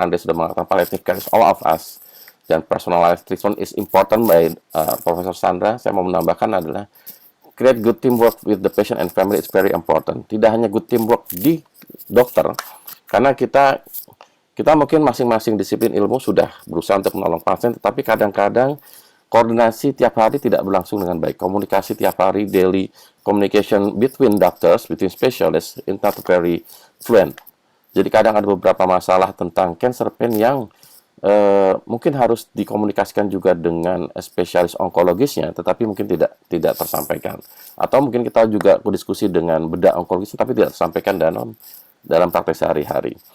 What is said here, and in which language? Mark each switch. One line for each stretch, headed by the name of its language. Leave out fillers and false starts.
Indonesian: Andre sudah mengatakan
English: palliative care is all of us,
Indonesian: dan
English: personalized treatment is important by Profesor Sandra,
Indonesian: saya mau menambahkan adalah
English: create good teamwork with the patient and family is very important.
Indonesian: Tidak hanya
English: good teamwork
Indonesian: di dokter, karena kita mungkin masing-masing disiplin ilmu sudah berusaha untuk menolong pasien, tetapi kadang-kadang koordinasi tiap hari tidak berlangsung dengan baik. Komunikasi tiap hari,
English: daily communication between doctors, between specialists, is not very fluent.
Indonesian: Jadi kadang ada beberapa masalah tentang cancer pain yang mungkin harus dikomunikasikan juga dengan spesialis onkologisnya, tetapi mungkin tidak tersampaikan. Atau mungkin kita juga berdiskusi dengan bedah onkologis, tapi tidak tersampaikan dalam praktek sehari-hari.